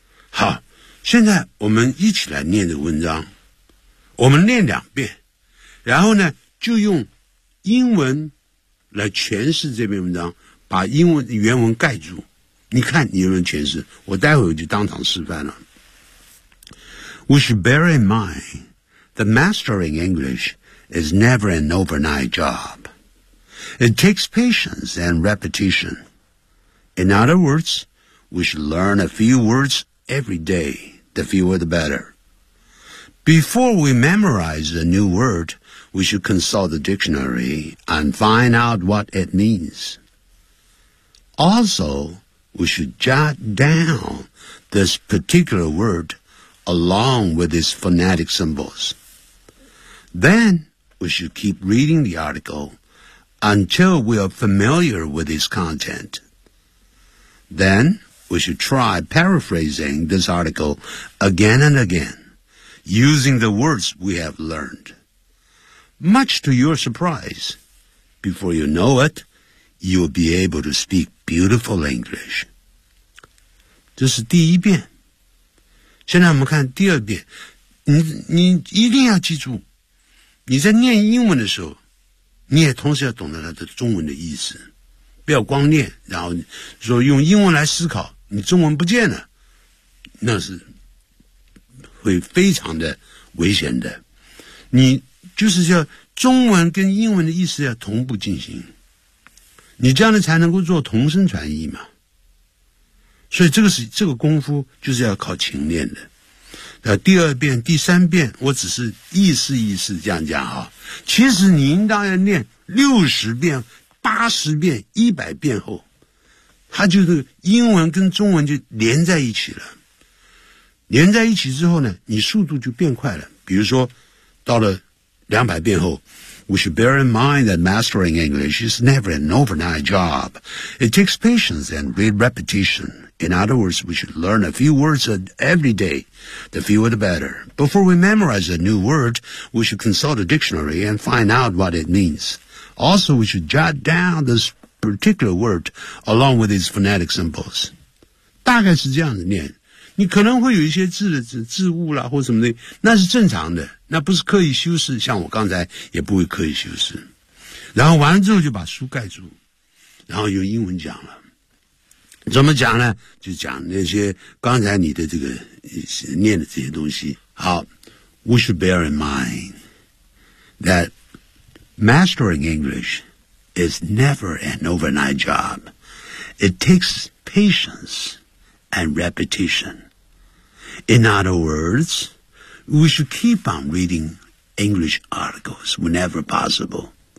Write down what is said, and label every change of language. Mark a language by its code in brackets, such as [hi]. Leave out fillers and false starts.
[zh] 好，现在我们一起来念这个文章，我们念两遍，然后呢就用英文来诠释这篇文章，把英文原文盖住。你看你有没有诠释，我待会儿就当场示范了。 [en] We should bear in mind that mastering English is never an overnight job. It takes patience and repetition. In other words, we should learn a few words every day, the fewer the better. Before we memorize a new word, we should consult the dictionary and find out what it means. Also, we should jot down this particular word along with its phonetic symbols. Then we should keep reading the article until we are familiar with its content. Then we should try paraphrasing this article again and again, using the words we have learned. Much to your surprise, before you know it, you'll be able to speak beautiful English. [zh] 这是第一遍。现在我们看第二遍。你一定要记住，你在念英文的时候，你也同时要懂得它的中文的意思。不要光念，然后说用英文来思考，你中文不见了，那是会非常的危险的。你就是要中文跟英文的意思要同步进行，你这样的才能够做同声传译嘛。所以这个功夫就是要靠勤练的。那第二遍、第三遍，我只是意思意思这样讲啊。其实你应当要练60遍、80遍、100遍后，它就是英文跟中文就连在一起了。连在一起之后呢，你速度就变快了。比如说，到了200遍后。 [en] We should bear in mind that mastering English is never an overnight job. It takes patience and repetition. In other words, we should learn a few words every day. The fewer the better. Before we memorize a new word, we should consult a dictionary and find out what it means. Also, we should jot down this particular word along with its phonetic symbols. [zh] 大概是这样子念。你可能会有一些字误啦或什么的，那是正常的，那不是刻意修饰，像我刚才也不会刻意修饰。然后完了之后就把书盖住，然后用英文讲了。怎么讲呢？就讲那些刚才你的这个念的这些东西。 [en] 好， We should bear in mind that mastering English is never an overnight job. It takes patienceand repetition. In other words, we should keep on reading English articles whenever possible.